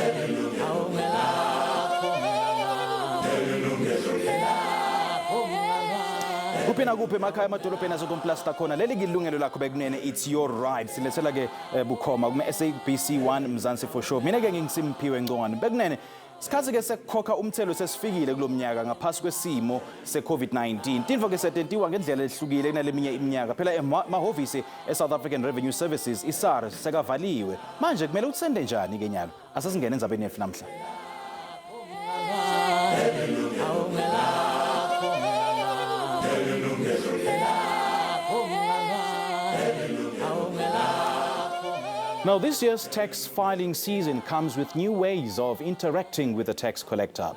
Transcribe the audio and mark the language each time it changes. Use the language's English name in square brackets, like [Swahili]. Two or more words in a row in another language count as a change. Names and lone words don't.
[Swati] Kupina kuphi emakhaya amadolobheni asekomplasta khona leli Yilungelo lakho bekunene [English] it's your right [Swati] silethela ke bukhoma kuma SABC 1 Mzansi [English] for sure [Swati] mina ke ngingisimphiwe Ngcongwane bekunene sikhathi ke sekukhokha umthelo sesifikile kulomnyaka ngaphasi kwesimo seCovid-19 tinvo ke setentiwa ngendlela ehlukile kunaleminye iminyaka phela mahhovisi eSouth African Revenue Services iSars sekavaliwe manje kumele utsende njani ke nyalo asasingene endzabeni yefu namhla. [English] Now, this year's tax filing season comes with new ways of interacting with the tax collector.